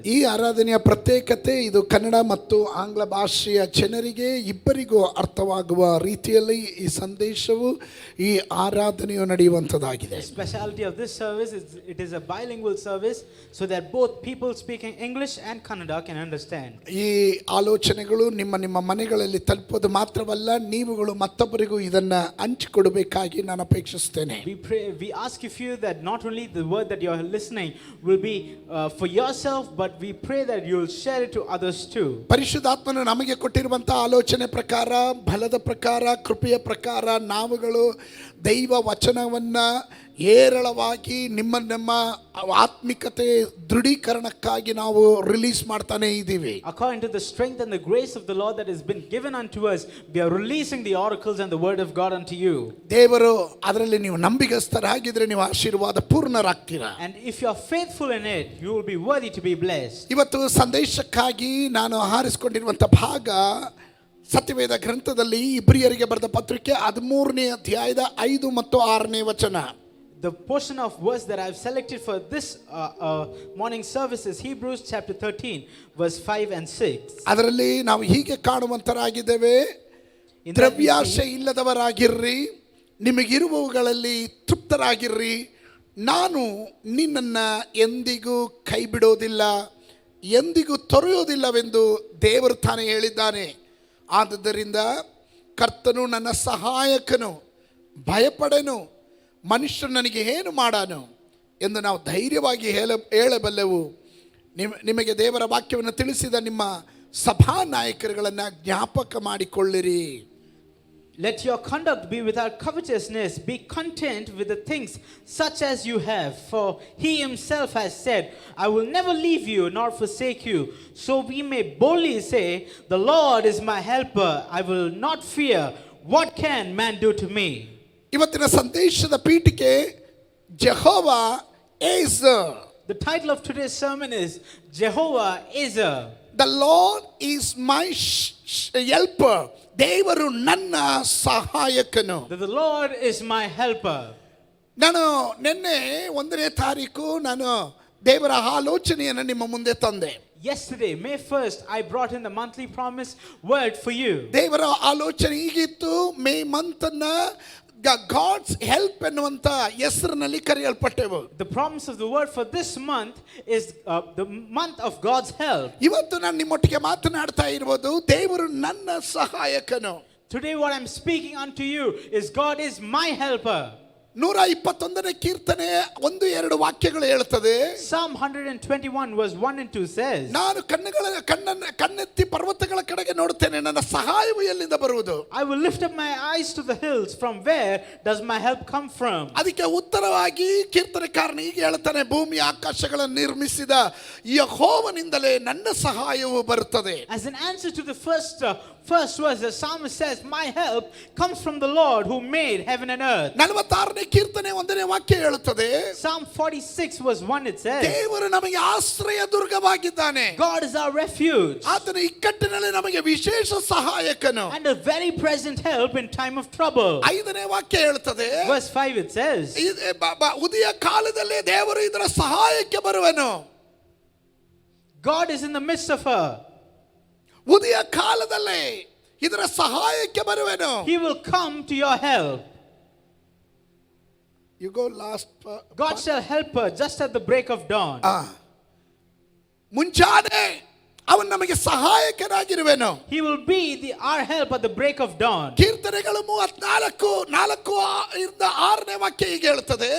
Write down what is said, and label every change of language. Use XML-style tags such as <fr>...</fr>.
<kn>ಈ ಆರಾಧನೆಯ ಪ್ರತ್ಯೇಕತೆ ಇದು ಕನ್ನಡ ಮತ್ತು ಆಂಗ್ಲ ಭಾಷೆಯ ಜನರಿಗೆ ಇಬ್ಬರಿಗೂ ಅರ್ಥವಾಗುವ ರೀತಿಯಲ್ಲಿ ಈ ಸಂದೇಶವು, ಈ ಆರಾಧನೆಯು ನಡೆಯುವಂಥದ್ದಾಗಿದೆ.</kn> <en>The specialty of this service is it is a bilingual service so that both people speaking English and Kannada can understand.</en> <kn>ಈ ಆಲೋಚನೆಗಳು ನಿಮ್ಮ ಮನೆಗಳಲ್ಲಿ ತಲುಪೋದು ಮಾತ್ರವಲ್ಲ, ನೀವುಗಳು ಮತ್ತೊಬ್ಬರಿಗೂ ಇದನ್ನ ಹಂಚಿಕೊಡಬೇಕಾಗಿ ನಾನು ಅಪೇಕ್ಷಿಸುತ್ತೇನೆ.</kn> <en>We ask of you that not only the word that you are listening will be for yourself, but we pray that you will share it to others too.</en> <kn>ಪರಿಶುದ್ಧಾತ್ಮನು ನಮಗೆ ಕೊಟ್ಟಿರುವಂತಹ ಆಲೋಚನೆ ಪ್ರಕಾರ, ಬಲದ ಪ್ರಕಾರ, ಕೃಪೆಯ ಪ್ರಕಾರ ನಾವುಗಳು ದೈವ ವಚನವನ್ನ ಏರಳವಾಗಿ ನಿಮ್ಮ ಆತ್ಮಿಕತೆ ದೃಢೀಕರಣಕ್ಕಾಗಿ ನಾವು ರಿಲೀಸ್ ಮಾಡ್ತಾನೆ ಇದ್ದೀವಿ.</kn> <en>According to the strength and the grace of the Lord that has been given unto us, we are releasing the oracles and the word of God unto you.</en> <kn>ದೇವರು ಅದರಲ್ಲಿ ನೀವು ನಂಬಿಗಸ್ತರಾಗಿದ್ರೆ ನೀವು ಆಶೀರ್ವಾದ ಪೂರ್ಣರಾಗ್ತೀರಾ.</kn> <en>And if you are faithful in it, you will be worthy to be blessed.</en> <kn>ಇವತ್ತು ಸಂದೇಶಕ್ಕಾಗಿ ನಾನು ಆರಿಸಿಕೊಂಡಿರುವಂಥ ಭಾಗ ಸತ್ಯವೇದ ಗ್ರಂಥದಲ್ಲಿ ಇಬ್ರಿಯರಿಗೆ ಬರೆದ ಪತ್ರಿಕೆ 13ನೇ ಅಧ್ಯಾಯದ 5 ಮತ್ತು 6ನೇ ವಚನ.</kn> <en>The portion of verse that I have selected for this morning service is Hebrews chapter 13 verse 5 and 6.</en> <kn>ಅದರಲ್ಲಿ ನಾವು ಹೀಗೆ ಕಾಣುವಂತರಾಗಿದ್ದೇವೆ, ದ್ರವ್ಯಾಶೆ ಇಲ್ಲದವರಾಗಿರ್ರಿ, ನಿಮಗಿರುವವುಗಳಲ್ಲಿ ತೃಪ್ತರಾಗಿರ್ರಿ, ನಾನು ನಿನ್ನನ್ನು ಎಂದಿಗೂ ಕೈ ಬಿಡೋದಿಲ್ಲ, ಎಂದಿಗೂ ತೊರೆಯೋದಿಲ್ಲವೆಂದು ದೇವರು ತಾನೇ ಹೇಳಿದ್ದಾನೆ. ಆದುದರಿಂದ ಕರ್ತನು ನನ್ನ ಸಹಾಯಕನು, ಭಯಪಡೆನು, ಮನುಷ್ಯನು ನನಗೆ ಏನು ಮಾಡಾನು ಎಂದು ನಾವು ಧೈರ್ಯವಾಗಿ ಹೇಳಬಲ್ಲೆವು. ನಿಮಗೆ ದೇವರ ವಾಕ್ಯವನ್ನು ತಿಳಿಸಿದ ನಿಮ್ಮ ಸಭಾ ನಾಯಕರುಗಳನ್ನು ಜ್ಞಾಪಕ ಮಾಡಿಕೊಳ್ಳಿರಿ.</kn> <en>Let your conduct be without covetousness. Be content with the things such as you have. For he himself has said, I will never leave you nor forsake you. So we may boldly say, the Lord is my helper. I will not fear. What can man do to me?</en> <kn>ಇವತ್ತಿನ ಸಂದೇಶದ ಪೀಠಿಕೆ</kn> <en>Jehovah is. The title of today's sermon is Jehovah is a. The Lord is my helper.</en> <kn>ದೇವರು ನನ್ನ ಸಹಾಯಕನು.</kn> <en>The Lord is my helper.</en> <kn>ನಾನು ನಿನ್ನೆ 1ನೇ ತಾರೀಕು ನಾನು ದೇವರ ಆಲೋಚನೆಯನ್ನು ನಿಮ್ಮ ಮುಂದೆ ತಂದೆ.</kn> <en>Yesterday, May 1st, I brought in the monthly promise word for you.</en> <kn>ದೇವರ ಆಲೋಚನೆ ಹೀಗಿತ್ತು, ಮೇ ಮಂತನ್ನ</kn> <en>God's help</en> <kn>ಎನ್ನುವಂತ ಹೆಸರಿನಲ್ಲಿ ಕರೆಯಲ್ಪಟ್ಟೆವು.</kn> <en>The promise of the word for this month is the month of God's help.</en> <kn>ಇವತ್ತು ನಾನು ನಿಮ್ಮೊಟ್ಟಿಗೆ ಮಾತನಾಡ್ತಾ ಇರುವುದು ದೇವರು ನನ್ನ ಸಹಾಯಕನು.</kn> <en>Today what I'm speaking unto you is God is my helper.</en> <kn>121ನೇ ಕೀರ್ತನೆ 1-2 ವಾಕ್ಯಗಳು ಹೇಳುತ್ತದೆ.</kn> <en>Psalm 121 verse 1 and 2 says,</en> <kn>ನಾನು ಕಣ್ಣೆತ್ತಿ ಪರ್ವತಗಳ ಕಡೆಗೆ ನೋಡುತ್ತೇನೆ, ನನ್ನ ಸಹಾಯವು ಎಲ್ಲಿಂದ ಬರುವುದು?</kn> <en>I will lift up my eyes to the hills. From where does my help come from?</en> <kn>ಅದಕ್ಕೆ ಉತ್ತರವಾಗಿ ಕೀರ್ತನೆಕಾರನು ಹೀಗೆ ಹೇಳ್ತಾನೆ, ಭೂಮಿ ಆಕಾಶಗಳನ್ನು ನಿರ್ಮಿಸಿದ ಯೆಹೋವನಿಂದಲೇ ನನ್ನ ಸಹಾಯವು ಬರುತ್ತದೆ.</kn> <en>As an answer to the first verse, the psalmist says, my help comes from the Lord who made heaven and earth.</en> <kn>46ನೇ ಕೀರ್ತನೆ 1ನೇ ವಾಕ್ಯ ಹೇಳುತ್ತದೆ,</kn> <en>Psalm 46 verse 1 it says,</en> <kn>ದೇವರು ನಮಗೆ ಆಶ್ರಯ ದುರ್ಗವಾಗಿದ್ದಾನೆ,</kn> <en>God is our refuge</en> <kn>ಆತನ ಇಕ್ಕಟ್ಟಿನಲ್ಲಿ ನಮಗೆ ವಿಶೇಷ ಸಹಾಯಕನು,</kn> <en>and a very present help in time of trouble.</en> <kn>5ನೇ ವಾಕ್ಯ ಹೇಳುತ್ತದೆ,</kn> <en>Verse 5 it says,</en> <kn>ಉದಯ ಕಾಲದಲ್ಲಿ ದೇವರು ಇದರ ಸಹಾಯಕ್ಕೆ ಬರುವನು.</kn> <en>God is in the midst of her. ಉದಯ ಕಾಲದಲ್ಲಿ ಇದರ ಸಹಾಯಕ್ಕೆ ಬರುವನು. He will come to your help. You go last. God shall help her just at the break of dawn.</en> <kn>ಮುಂಚಾನೆ ಅವನು ನಮಗೆ ಸಹಾಯಕನಾಗಿರುವೆನು.</kn> <en>He will be our help at the break of dawn.</en> <kn>ಕೀರ್ತನೆಗಳು 34:4-6ನೇ ವಾಕ್ಯ ಹೀಗೆ ಹೇಳುತ್ತದೆ,</kn>